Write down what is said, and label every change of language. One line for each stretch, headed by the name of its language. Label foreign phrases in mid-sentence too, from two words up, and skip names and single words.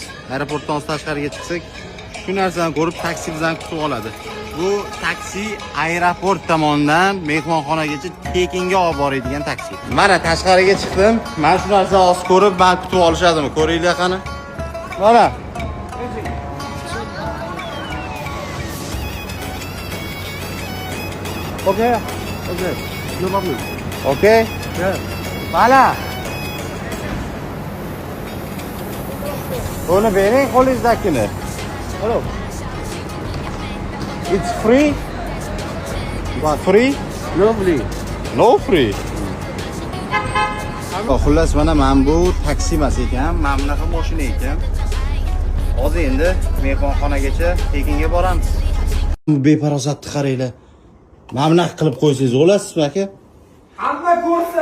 Uzbek: Aeroportdan tashqariga chiqsak, shu narsani ko'rib taksi bizani kutib oladi. Bu taksi aeroport tomonidan mehmonxonagacha tekinga olib boradigan taksi. Mana tashqariga chiqdim. Mana shu narsani hozir ko'rib, meni kutib olishadimi? Ko'ringlar qani. Mana.
English: Okay. Okay. No problem. Okay? Yeah.
Uzbek: Mana. Buni bering qo'lingizdagini.
English: Hello. It's free? What, free? No free. No free.
Uzbek: Xullas mana bu taksi emas ekan, mana bunaqa mashina ekan. Hozir endi mehmonxonagacha tekinga boramiz. Bu beparosatni qaranglar. Mana bunaqa qilib qo'ysangiz olasizmi aka? Hamma ko'rsin.